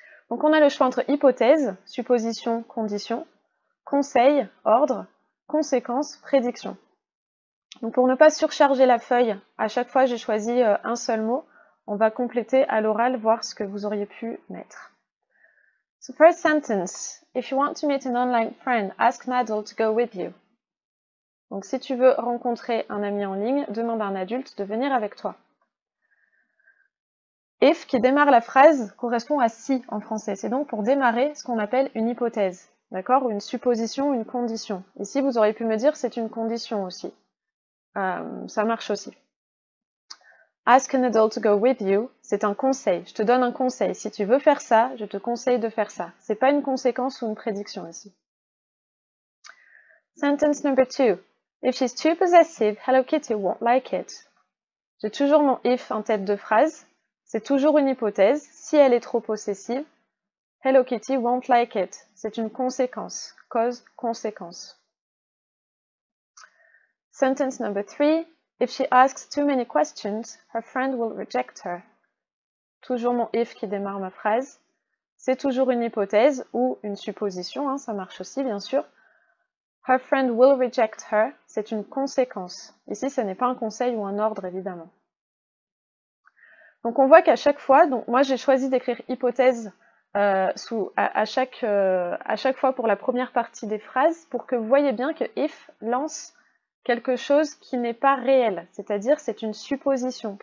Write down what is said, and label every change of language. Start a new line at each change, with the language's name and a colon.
French: Donc on a le choix entre hypothèse, supposition, condition, conseil, ordre, conséquence, prédiction. Donc pour ne pas surcharger la feuille, à chaque fois j'ai choisi un seul mot. On va compléter à l'oral, voir ce que vous auriez pu mettre.
English: So first sentence, if you want to meet an online friend, ask an adult to go with you.
French: Donc si tu veux rencontrer un ami en ligne, demande à un adulte de venir avec toi. If qui démarre la phrase correspond à si en français. C'est donc pour démarrer ce qu'on appelle une hypothèse, d'accord, ou une supposition, une condition. Ici vous auriez pu me dire c'est une condition aussi. Ça marche aussi.
English: Ask an adult to go with you,
French: c'est un conseil. Je te donne un conseil. Si tu veux faire ça, je te conseille de faire ça. C'est pas une conséquence ou une prédiction ici.
English: Sentence number 2. If she's too possessive, Hello Kitty won't like it.
French: J'ai toujours mon if en tête de phrase. C'est toujours une hypothèse. Si elle est trop possessive, Hello Kitty
English: won't like it.
French: C'est une conséquence. Cause, conséquence.
English: Sentence number 3. If she asks too many questions, her friend will reject her.
French: Toujours mon if qui démarre ma phrase. C'est toujours une hypothèse ou une supposition, hein, ça marche aussi bien sûr.
English: Her friend will reject her,
French: c'est une conséquence. Ici, ce n'est pas un conseil ou un ordre, évidemment. Donc on voit qu'à chaque fois, donc moi j'ai choisi d'écrire hypothèse à chaque fois pour la première partie des phrases, pour que vous voyez bien que if lance quelque chose qui n'est pas réel, c'est-à-dire c'est une supposition.